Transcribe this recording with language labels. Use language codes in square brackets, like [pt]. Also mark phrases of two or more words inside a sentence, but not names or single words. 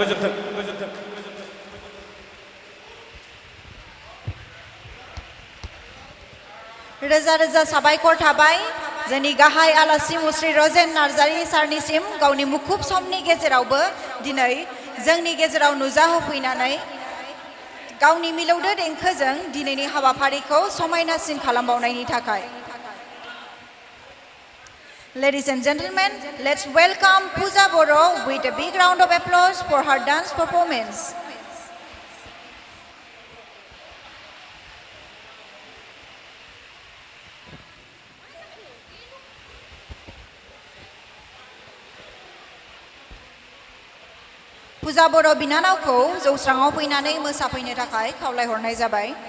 [brx] रोजा रोजा साबायखर थाबाय जोंनि गाहाय आलासि मुस्रि रजेन नार्जारि सारनिसिम गावनि मुखुब समनि गेजेरावबो दिनै जोंनि गेजेराव नुजाहोफैनानै गावनि मिलौदो देंखोजों दिनैनि हाबाफारिखौ समायनासिन खालामबावनायनि थाखाय [en] Ladies and gentlemen, let's welcome Pooja Boro with a big round of applause for her dance performance. [brx] Pooja Boro बिनानावखौ जौस्राङाव फैनानै मोसाफैनो थाखाय खावलायहरनाय जाबाय